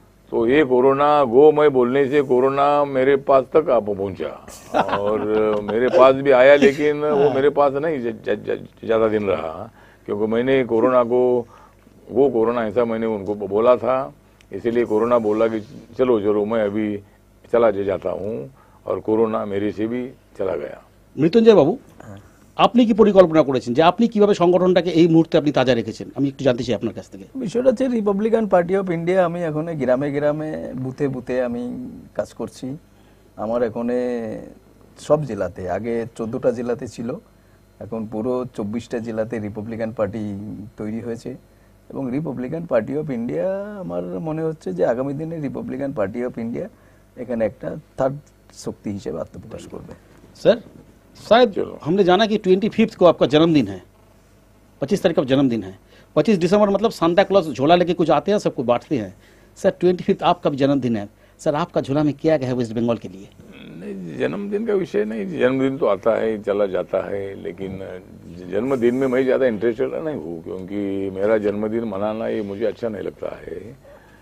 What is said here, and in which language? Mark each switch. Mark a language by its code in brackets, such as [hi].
[hi] तो ये कोरोना गो मैं बोलने से कोरोना मेरे पास तक आप पहुंचा और मेरे पास भी आया, लेकिन वो मेरे पास नहीं ज्यादा दिन रहा, क्योंकि मैंने कोरोना को वो कोरोना ऐसा मैंने उनको बोला था, इसीलिए कोरोना बोला कि चलो चलो मैं अभी चला जाता हूँ, और कोरोना मेरे से भी चला गया। [bn] মৃত্যুঞ্জয় বাবু, আপনি কি পরিকল্পনা করেছেন যে আপনি কিভাবে সংগঠনটাকে এই মুহূর্তে আপনি তাজা রেখেছেন? আমি একটু জানতে চাই আপনার কাছ থেকে। বিষয়টা হচ্ছে রিপাবলিকান পার্টি অফ ইন্ডিয়া, আমি এখন গ্রামে গ্রামে বুথে বুথে আমি কাজ করছি। আমার এখন সব জেলাতে, আগে 14টা জেলাতে ছিল, এখন পুরো 24টা জেলাতে রিপাবলিকান পার্টি তৈরি হয়েছে। এবং রিপাবলিকান পার্টি অফ ইন্ডিয়া আমার মনে হচ্ছে যে আগামী দিনে রিপাবলিকান পার্টি অফ ইন্ডিয়া এখানে একটা থার্ড শক্তি হিসেবে আত্মপ্রকাশ করবে। [hi] सर, शायद हमने जाना कि 25 को आपका जन्मदिन है, 25 तारीख का जन्मदिन है। 25 दिसंबर मतलब सांता क्लॉज झोला लेके कुछ आते हैं, सबको बांटते हैं। सर 25 आपका भी जन्मदिन है, सर आपका झोला में क्या क्या है वेस्ट बंगाल के लिए? नहीं, जन्मदिन का विषय नहीं, जन्मदिन तो आता है चला जाता है, लेकिन जन्मदिन में मैं ज्यादा इंटरेस्टेड नहीं हूँ, क्योंकि मेरा जन्मदिन मनाना ये मुझे अच्छा नहीं लगता है।